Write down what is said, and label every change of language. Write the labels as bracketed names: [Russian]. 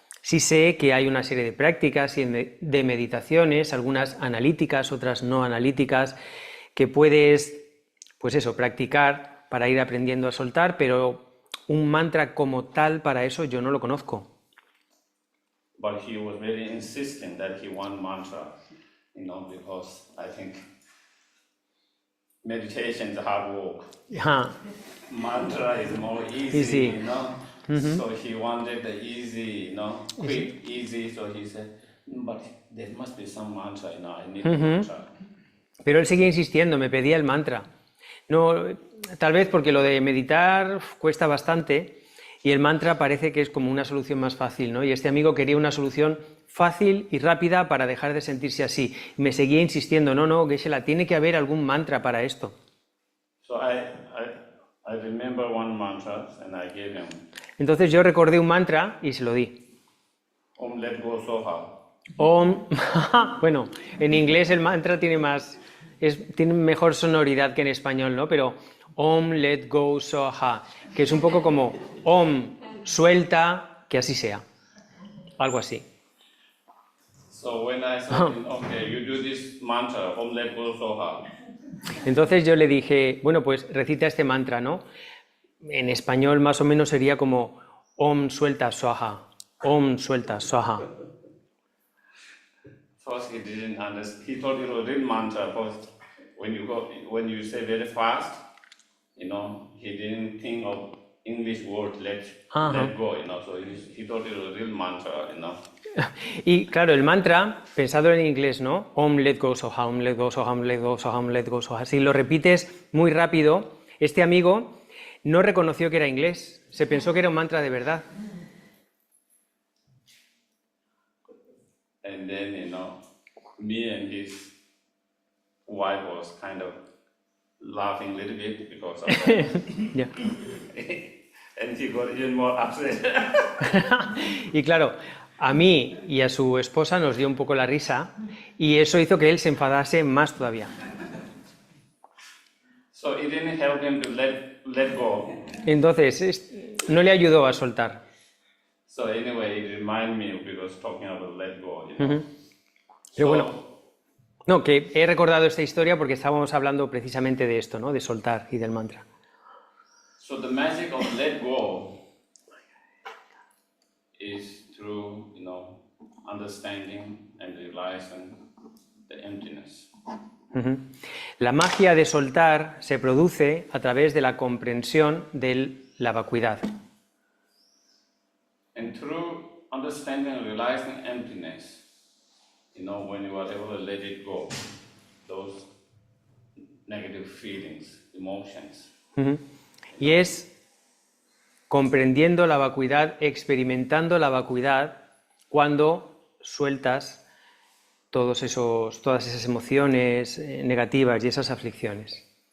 [Spanish] Sí sé que hay una serie de prácticas y de meditaciones, algunas analíticas, otras no analíticas, que puedes, pues eso, practicar para ir aprendiendo a soltar, pero un mantra como tal para eso yo no lo conozco. [English] But he was very insistent that he want mantra, you know, because I think meditation is hard work. Mantra is more easy. You know. So he wanted the easy, you know, quick, easy. So he said, but there must be some mantra, you know, I need a mantra. [Spanish] Pero él seguía insistiendo, me pedía el mantra. No, tal vez porque lo de meditar cuesta bastante y el mantra parece que es como una solución más fácil, ¿no? Y este amigo quería una solución fácil y rápida para dejar de sentirse así. Y me seguía insistiendo, no, Geshe-la, tiene que haber algún mantra para esto. [English] So I remember one mantra and I gave him. [Spanish] Entonces yo recordé un mantra y se lo di. [English] Om Let Go Soha. [Spanish] Om, bueno, en inglés el mantra tiene mejor sonoridad que en español, ¿no? Pero Om Let Go Soha, que es un poco como Om, suelta, que así sea. Algo así. [English] So when I said, okay, you do this mantra, Om Let Go Soha. [Spanish] Entonces yo le dije, bueno, pues recita este mantra, ¿no? En español más o menos sería como Om suelta Swaha, Om suelta Swaha. [English] First he didn't understand. He thought it was real mantra. First, when you say very fast, you know, he didn't think of English word let go, you know. So he thought it was real mantra, you know. [Spanish] Y claro, el mantra, pensado en inglés, ¿no? Om let go soha, Om let go soha, Om let go soha, Om let go soha. Si lo repites muy rápido, este amigo no reconoció que era inglés, se pensó que era un mantra de verdad. [English] And then, you know, me and his wife was kind of laughing a little bit because of that. Yeah. And he got even more upset. [Spanish] Y claro, a mí y a su esposa nos dio un poco la risa y eso hizo que él se enfadase más todavía. [English] So it didn't help him to let go. [Spanish] Entonces, no le ayudó a soltar. [English] So anyway, it reminded me because talking about let go, you know. [Spanish] Pero [English] So, [Spanish] bueno, no, que he recordado esta historia porque estábamos hablando precisamente de esto, ¿no? De soltar y del mantra. [English] so the magic of let go is through, you know, understanding and realizing the emptiness. [Spanish] La magia de soltar se produce a través de la comprensión de la vacuidad. [English] And through understanding and realizing emptiness, you know, when you are able to let it go, those negative feelings, emotions, [Spanish] Y es comprendiendo la vacuidad, experimentando la vacuidad, cuando sueltas todas esas emociones negativas y esas aflicciones.